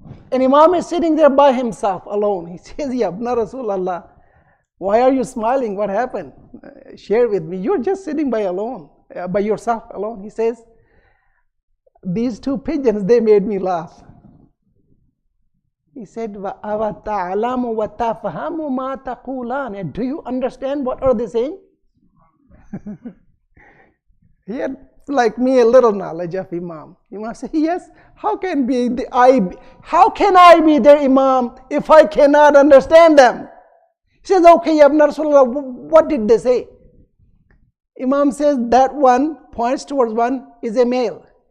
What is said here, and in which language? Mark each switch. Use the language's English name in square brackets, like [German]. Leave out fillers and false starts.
[English] And Imam is sitting there by himself, alone. He says, Ya Ibn Rasulallah, why are you smiling? What happened? Share with me. You're just sitting by yourself alone. He says, these two pigeons, they made me laugh. He said, [Arabic] وَأَوَتَعْلَمُ وَتَفْهَمُ مَا تَقُولَانِ. [English] Do you understand what are they saying? He had, like me, a little knowledge of Imam. Imam said, yes, how can I be their Imam if I cannot understand them? He says, okay, Ya Ibn Rasulullah, what did they say? Imam says, that one points towards one is a male.